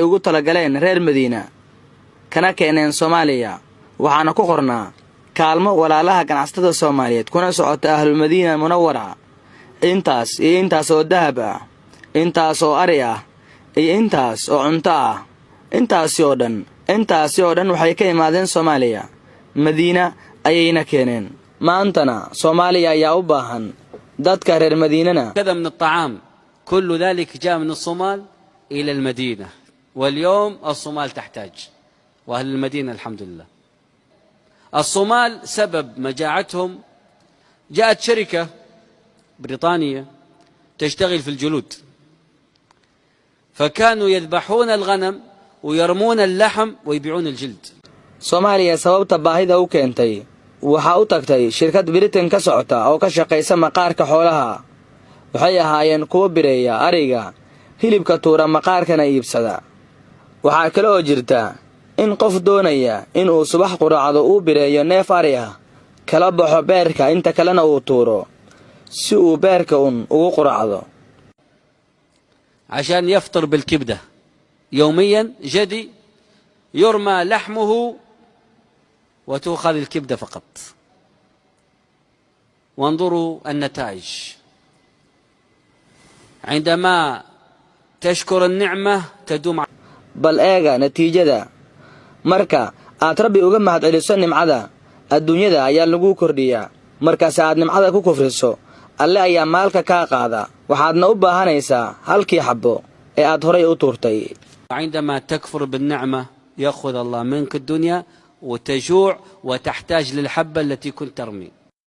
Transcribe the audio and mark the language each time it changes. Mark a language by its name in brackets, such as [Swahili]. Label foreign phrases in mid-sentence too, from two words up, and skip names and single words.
[Somali] ugu tala galeen reer Madiina kana keeneen Soomaaliya waxaana ku qornaa kaalmo walaalaha ganacsatada Soomaaliyeed kuna socota [Arabic] أهل المدينة المنورة [Somali] intaas oo dahab ah intaas oo ari ah iyo intaas oo cunto ah intaasi oo dhan waxay ka imaadeen Soomaaliya Madiina ayayna keeneen maantana Soomaaliya ayaa u baahan dadka reer Madiinana [Arabic] كذا من الطعام كل ذلك جاء من الصومال إلى المدينة واليوم الصومال تحتاج وأهل المدينة الحمد لله. الصومال سبب مجاعتهم جاءت شركة بريطانية تشتغل في الجلود فكانوا يذبحون الغنم ويرمون اللحم ويبيعون الجلد. [Somali] Soomaaliya sababta baahida u keentay waxa u tagtay shirkad Britain ka socota oo ka shaqeysa maqaarka xoolaha waxay ahaayeen kuwa bireeya ariga hilibka tuura maqaarkana iibsada waxa kale oo jirta in qof doonaya in uu subax quraacdo uu bireeyo neef ari ah kala baxo beerka inta kalena uu tuuro si uu beerka ugu quraacdo [Arabic] عشان يفطر بالكبدة يوميا جدي يرمى لحمه وتؤخذ الكبدة فقط. وانظروا النتائج عندما تشكر النعمة تدوم. [Somali] bal eega natiijo marka aad rabbi uga mahad celiso nimcada adduunyada ayaa lagu kordhiyaa markaas aad nimcada ku kufriso alle ayaa maalka ka qaada waxaadna u baahanaysaa halkii xabbo ee aad horay u tuurtay. [Arabic] عندما تكفر بالنعمة يأخذ الله منك الدنيا وتجوع وتحتاج للحبة التي كنت ترمي.